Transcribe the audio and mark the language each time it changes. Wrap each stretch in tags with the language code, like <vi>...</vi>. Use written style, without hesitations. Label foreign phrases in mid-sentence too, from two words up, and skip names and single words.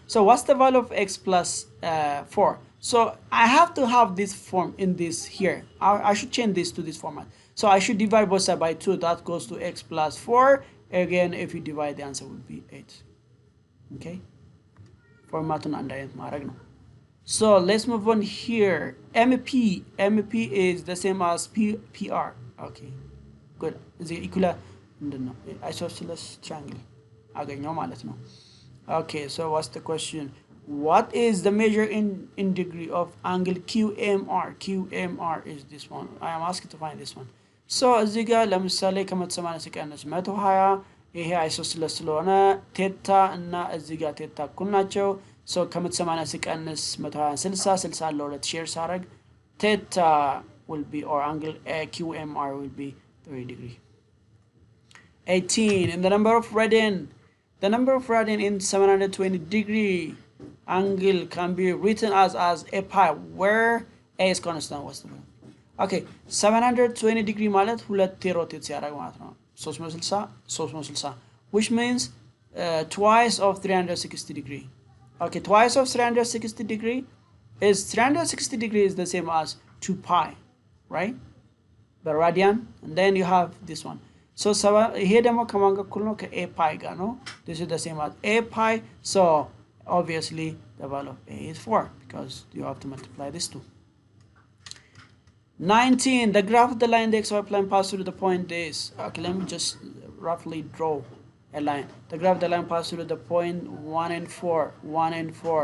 <en>So what's the value of x plus 4? So I have to have this form in this here. I should change this to this format. So I should divide both sides by 2. That goes to x plus 4. Again, if you divide, the answer would be 8.</en> <am>Okay. Formatun አንድ አይነት ማድረግ ነው.</am> <en>So let's move on here. MP is the same as PR. Okay, good.</en> <am>እዚህ ኢኩላ ምንድነው?</am> <en>isosceles triangle</en> <am>አገኘው ማለት ነው.</am> <en>Okay, so what's the question? What is the measure in degree of angle QMR? QMR is this one. I am asking to find this one.</en> <am>So እዚህ ጋር ለምሳሌ ከ180 ሲቀነስ 120 ይሄ አይሶስለስ ስለሆነ ቴታ እና እዚህ ጋር ቴታ እኩል ናቸው። ሶ ከ180 ሲቀንስ 120 60 አለ 2 ሼር ሳረግ ቴታ</am> <en>will be, or angle QMR will be 30 degree.</en> <am>18.</am> <en>And the number of radian in 720 degree angle can be written as a pi where a is constant. What's the point? Okay, 720 degree</en> <am>ማለት ሁለት ሮቴት ሲያደርግ ማለት ነው</am> <en>360 which means twice of 360 degree. Okay, twice of 360 degree is 360 degree is the same as 2 pi, right? The radian, and then you have this one. So here</en> <am>ደግሞ ከማን ጋር እኩል ነው? ከa pi ጋር ነው.</am> <en>This is the same as a pi, so obviously the value of a is 4 because you have to multiply this two. 19. The graph of the line the xy plane passes through the point is. Okay, let me just roughly draw a line. The graph of the line passes through the point 1 and 4.</en>